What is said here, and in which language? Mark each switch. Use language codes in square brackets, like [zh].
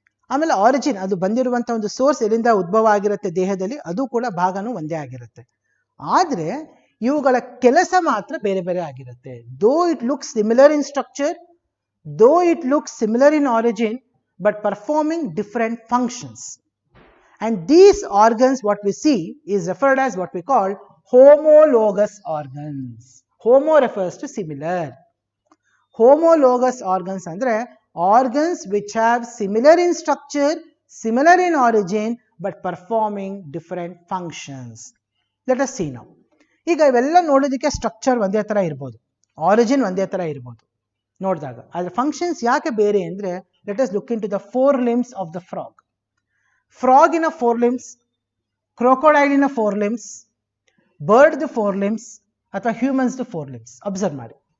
[kn] ಆಮೇಲೆ ಆರಿಜಿನ್, ಅದು ಬಂದಿರುವಂಥ ಒಂದು ಸೋರ್ಸ್ ಎಲ್ಲಿಂದ ಉದ್ಭವ ಆಗಿರುತ್ತೆ ದೇಹದಲ್ಲಿ, ಅದು ಕೂಡ ಭಾಗನೂ ಒಂದೇ ಆಗಿರುತ್ತೆ. ಆದರೆ ಇವುಗಳ ಕೆಲಸ ಮಾತ್ರ ಬೇರೆ ಬೇರೆ ಆಗಿರುತ್ತೆ. [en] Though it looks similar in structure, though it looks similar in origin, but performing different functions. And these organs, what we see, is referred as what we call homologous organs. Homo refers to similar. Homologous organs [kn] andre [en] organs which have similar in structure, similar in origin, but performing different functions. Let us see now. [kn] ಈಗ ಇವೆಲ್ಲ ನೋಡೋದಕ್ಕೆ structure ಒಂದೇ ಥರ ಇರ್ಬೋದು, origin ಒಂದೇ ಥರ ಇರ್ಬೋದು ನೋಡಿದಾಗ. ಅದರ ಫಂಕ್ಷನ್ಸ್ ಯಾಕೆ ಬೇರೆ ಅಂದರೆ, [en] Let us look into the 4 limbs of the frog. [kn] ಫ್ರಾಗಿನ 4 limbs, ಕ್ರೊಕೊಡೈಲಿನ 4 limbs, ಬರ್ಡ್ದು 4 limbs ಅಥವಾ ಹ್ಯೂಮನ್ಸ್ದು 4 limbs. ಅಬ್ಸರ್ವ್ ಮಾಡಿ.